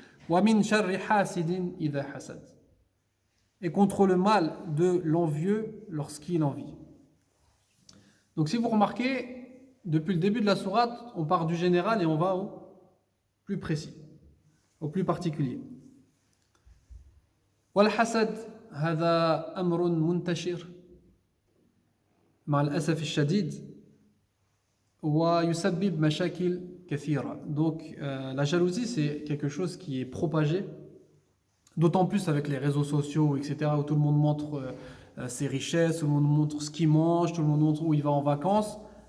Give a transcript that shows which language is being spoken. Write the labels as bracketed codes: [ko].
[ar] Wa min sharri hasidin idha hasad, [fr] et contre le mal de l'envieux lorsqu'il envie. Donc si vous remarquez, depuis le début de la sourate, on part du général et on va au plus précis, au plus particulier. [ar] والحسد هذا أمر منتشر مع الأسف الشديد ويسبب مشاكل كثيرة. [fr] Donc la jalousie, c'est quelque chose qui est propagé, d'autant plus avec les réseaux sociaux, etc., où tout le monde montre ses richesses, tout le monde montre ce qu'il mange, tout le monde montre où il va en vacances.